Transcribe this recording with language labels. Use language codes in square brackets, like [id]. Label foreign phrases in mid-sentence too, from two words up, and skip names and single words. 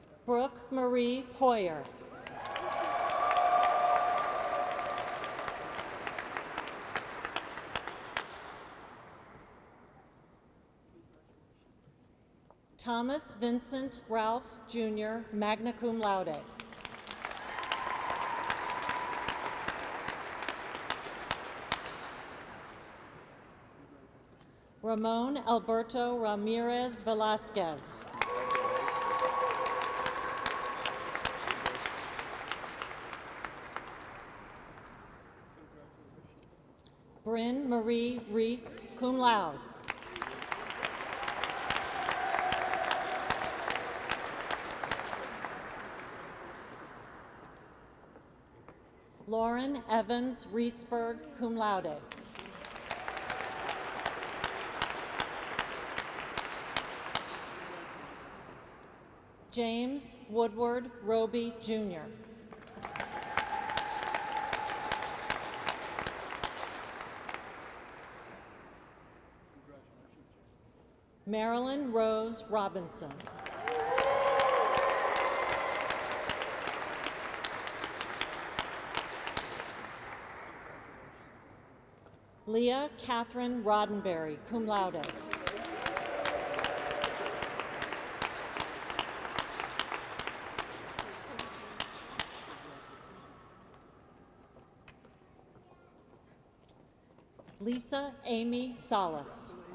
[en] Brooke Marie Poyer. Thomas Vincent Ralph, Jr., [la] magna cum laude. [en] Ramon Alberto Ramirez Velasquez. Bryn Marie Reese, [la] cum laude. [en] Lauren Evans Reesberg, [la] cum laude. [en] James Woodward Roby, Jr. Marilyn Rose Robinson. Leah Catherine Roddenberry, [la] cum laude. [en] Lisa Amy Salas.